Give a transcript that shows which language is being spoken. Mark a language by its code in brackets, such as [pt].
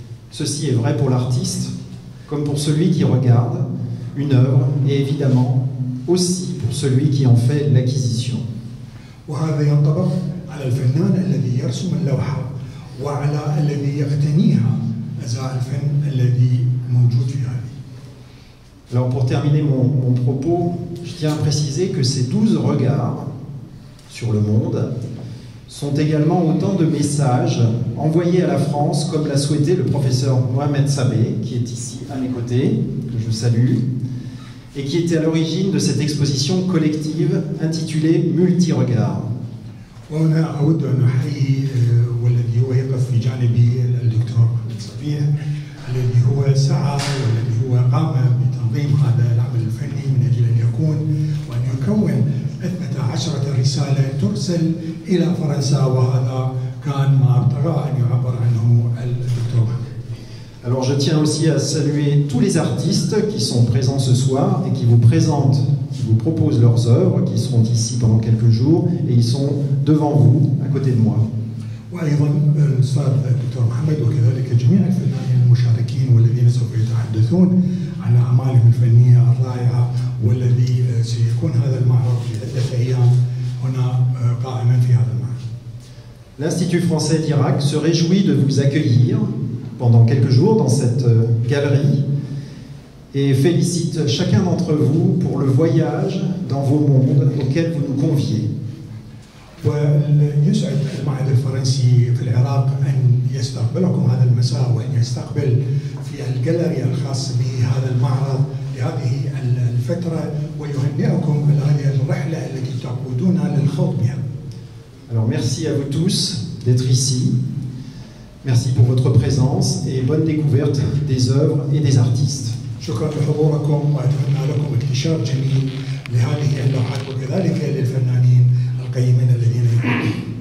[fr] Ceci est vrai pour l'artiste, comme pour celui qui regarde une œuvre, et évidemment aussi pour celui qui en fait l'acquisition. [ar] وهذا ينطبق على الفنان الذي يرسم اللوحة وعلى الذي يقتنيها أزاء الفن الذي موجود في هذه. [fr] Alors pour terminer mon propos, je tiens à préciser que ces 12 regards sur le monde sont également autant de messages envoyés à la France, comme l'a souhaité le professeur Mohamed Sabeh, qui est ici à mes côtés, que je salue, et qui était à l'origine de cette exposition collective intitulée Multi-Regards. [ar] وهنا أود أن أحيي والذي هو يقف في جانبي الدكتور صبيح الذي هو سعى والذي هو قام بتنظيم هذا العمل الفني من أجل أن يكون وأن يكون 12 رسالة ترسل إلى فرنسا وهذا كان ما ارتقى أن يعبر عنه الدكتور. [fr] Alors je tiens aussi à saluer tous les artistes qui sont présents ce soir et qui vous présentent, qui vous proposent leurs œuvres, qui seront ici pendant quelques jours et ils sont devant vous, à côté de moi. [ar] وأيضا الأستاذ الدكتور محمد وكذلك جميع الفنانين المشاركين والذين سوف يتحدثون عن أعمالهم الفنية الرائعة والذي سيكون هذا المعرض لعدة أيام هنا قائما في هذا المعرض. [fr] L'Institut français d'Irak se réjouit de vous accueillir pendant quelques jours dans cette galerie et félicite chacun d'entre vous pour le voyage dans vos mondes auxquels vous nous conviez. [ar] ويسعد المعهد الفرنسي في العراق أن يستقبلكم هذا المساء وأن يستقبل في الجاليري الخاص بهذا المعرض لهذه الفترة ويهنئكم على هذه الرحلة التي تقودون للخوض بها. [fr] Alors merci à vous tous d'être ici. Merci pour votre présence et bonne découverte des œuvres et des artistes. [ar] شكرا لحضوركم وأتمنى لكم اكتشاف جميل لهذه اللوحات وكذلك للفنانين القيمين الذين يكونون.